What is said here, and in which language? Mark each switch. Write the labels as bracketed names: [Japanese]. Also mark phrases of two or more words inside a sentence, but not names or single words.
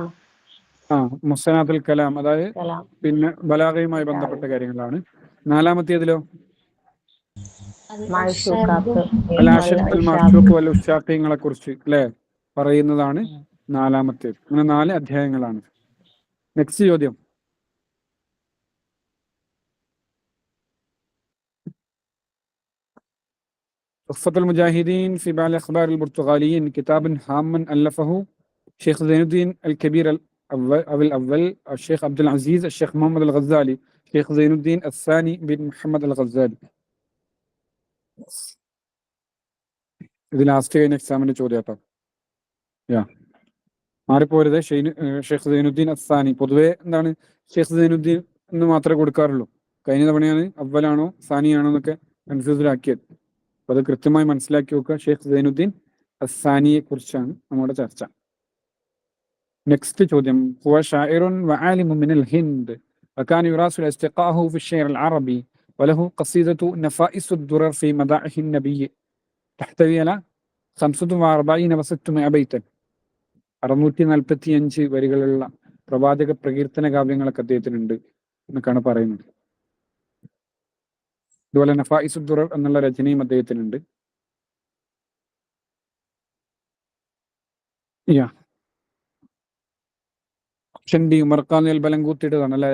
[Malayalam] മുഹ്സനാത്തുൽ കലാം, അതായത് കലാം. പിന്നെ ബലാഗയുമായി ബന്ധപ്പെട്ട കാര്യങ്ങളാണ്. നാലാമത്തേതിലോ മഅ്ശൂഖാത്ത്. ഉഷാഖ്യങ്ങളെ കുറിച്ച് അല്ലെ പറയുന്നതാണ് നാലാമത്തേത്. അങ്ങനെ 4 അധ്യായങ്ങളാണ്. നെക്സ്റ്റ് ചോദ്യം. [Arabic] تحفة المجاهدين في بعض الأخبار البرتغاليين كتاب هاما ألفه شيخ زين الدين الكبير الأول الشيخ عبد العزيز الشيخ محمد الغزالي شيخ زين الدين الثاني بن محمد الغزالي. [Malayalam] ഇത് ലാസ്റ്റ് കഴിഞ്ഞ എക്സാമിന്റെ ചോദ്യം കേട്ടോ. മാറിപ്പോരുത്. ഷെയ്ഖ് സൈനുദ്ദീൻ അസ്സാനി. പൊതുവെ എന്താണ് ഷെയ്ഖ് സൈനുദ്ദീൻ എന്ന് മാത്രമേ കൊടുക്കാറുള്ളൂ. കഴിഞ്ഞ തവണയാണ് അവലാണോ സാനിയാണോ എന്നൊക്കെ കൺഫ്യൂസിലാക്കിയത്. അപ്പൊ അത് കൃത്യമായി മനസ്സിലാക്കി വെക്കുക. ഷെയ്ഖ് സൈനുദ്ദീൻ അസ്സാനിയെ കുറിച്ചാണ് നമ്മുടെ ചർച്ച. നെക്സ്റ്റ് ചോദ്യം. [Arabic] هو شاعر وعالم من الهند وكان يراسل أصدقائه في الشعر العربي وله قصيدة نفائس الدرر في مدائح النبي تحتوي على 45 و600 بيتا. [Malayalam] 645 വരികളുള്ള പ്രവാചക പ്രകീർത്തന കാവ്യങ്ങളൊക്കെ അദ്ദേഹത്തിനുണ്ട് എന്നൊക്കെയാണ് പറയുന്നത്. അതുപോലെ നഫായിസ് ദുറർ എന്നുള്ള രചനയും അദ്ദേഹത്തിനുണ്ട്. ഓപ്ഷൻ ഡി ഉമർഖാൻ അൽ ബലങ്കൂത്തിയുടേതാണ് അല്ല.